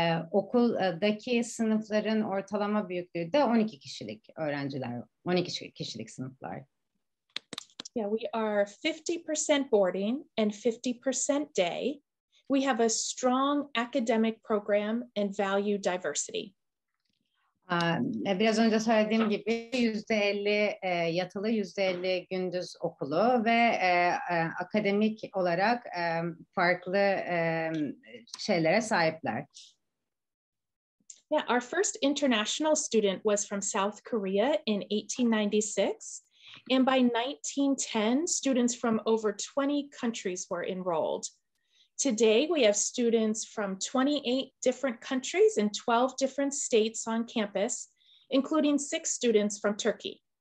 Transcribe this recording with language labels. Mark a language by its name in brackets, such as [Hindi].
[Turkish] Okuldaki sınıfların ortalama büyüklüğü de 12 kişilik öğrenciler, 12 kişilik sınıflar. [English] Yeah, we are 50% boarding and 50% day. We have a strong academic program and value diversity. [Turkish] Biraz önce söylediğim gibi %50 yatılı, %50 gündüz okulu ve akademik olarak farklı şeylere sahipler. [English] Yeah, our first international student was from South Korea in 1896, and by 1910, students from over 20 countries were enrolled. Today, we have students from 28 different countries and 12 different states on campus, including 6 students from Turkey.